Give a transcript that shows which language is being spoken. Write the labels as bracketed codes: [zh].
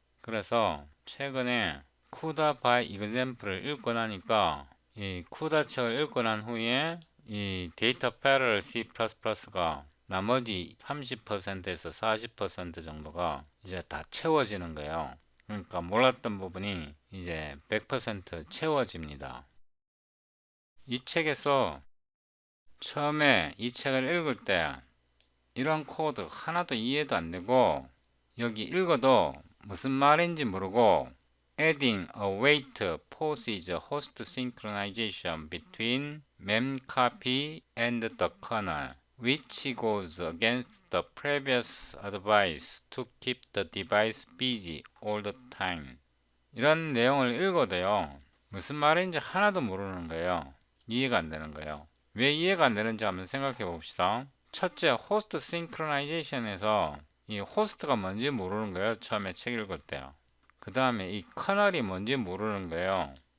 [ko] 그래서 최근에 쿠다 바이 example을 읽고 나니까 이 쿠다 책을 읽고 난 후에 이 데이터 패러럴 C++가 나머지 30%에서 40% 정도가 이제 다 채워지는 거예요. 그러니까 몰랐던 부분이 이제 100% 채워집니다. 이 책에서 처음에 이 책을 읽을 때 이런 코드 하나도 이해도 안 되고 여기 읽어도 무슨 말인지 모르고 [en] adding a wait pauses host synchronization between memcopy and the kernel which goes against the previous advice to keep the device busy all the time. [ko] 이런 내용을 읽어도요. 무슨 말인지 하나도 모르는 거예요. 이해가 안 되는 거예요. 왜 이해가 안 되는지 한번 생각해 봅시다. 첫째, 호스트 싱크로나이제이션에서 이 호스트가 뭔지 모르는 거예요. 처음에 책 읽을 때요. 그 다음에 이 커널이 뭔지 모르는 거예요.